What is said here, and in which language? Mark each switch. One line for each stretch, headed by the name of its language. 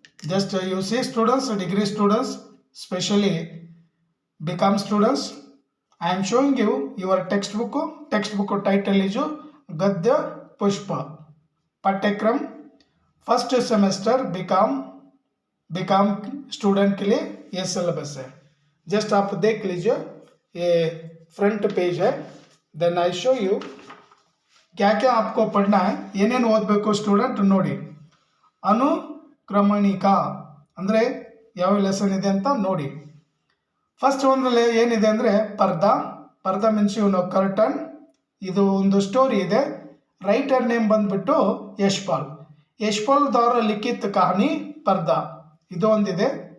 English: Just you see students, degree students, specially BCom students, I am showing you your textbook. Textbook title is
Hindi: गद्य पुष्प, पाठ्यक्रम first semester BCom student के लिए ये syllabus है. Just आप देख लीजिए, ये फ्रंट पेज है.
English: then I show you
Hindi: क्या क्या आपको पढ़ना है,
Kannada: ಏನೇನು ಓದಬೇಕು ಸ್ಟೂಡೆಂಟ್ ನೋಡಿ. ಅನುಕ್ರಮಣಿಕಾ ಅಂದರೆ ಯಾವ ಲೆಸನ್ ಇದೆ ಅಂತ ನೋಡಿ. ಫಸ್ಟ್ ಒಂದರಲ್ಲಿ ಏನಿದೆ ಅಂದರೆ ಪರ್ದಾ ಮೀನ್ಸ್ ಇವನು ಕರ್ಟನ್. ಇದು ಒಂದು ಸ್ಟೋರಿ ಇದೆ. ರೈಟರ್ ನೇಮ್ ಬಂದ್ಬಿಟ್ಟು ಯಶ್ಪಾಲ್
Hindi: ದ್ವಾರ ಲಿಖಿತ್ ಕಹಾನಿ ಪರ್ದಾ.
Kannada: ಇದು ಒಂದಿದೆ.